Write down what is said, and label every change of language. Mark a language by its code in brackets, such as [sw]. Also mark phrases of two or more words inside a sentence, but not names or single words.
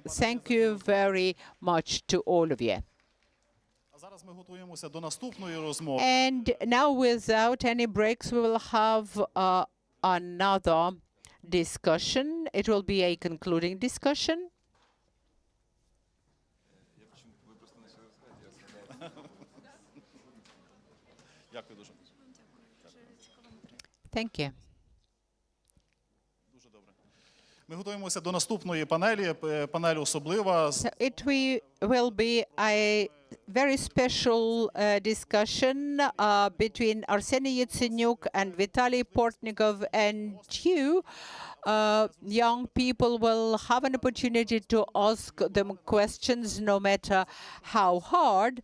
[en] Thank you very much to all of you. And now, without any breaks, we will have another discussion. It will be a concluding discussion. Thank you. [uk] Ми готуємося до наступної панелі, панель особлива. [en] It will be a very special discussion between Arseniy Yatsenyuk and Vitaly Portnikov, and you, young people, will have an opportunity to ask them questions no matter how hard.